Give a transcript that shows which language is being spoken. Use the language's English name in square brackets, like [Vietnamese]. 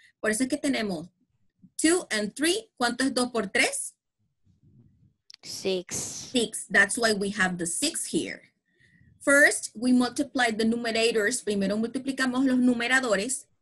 [Spanish] Por eso es que tenemos 2 and 3. ¿Cuánto es 2 por 3? 6. 6. [English] That's why we have the 6 here. First, we multiply the numerators. [Spanish] Primero multiplicamos los numeradores.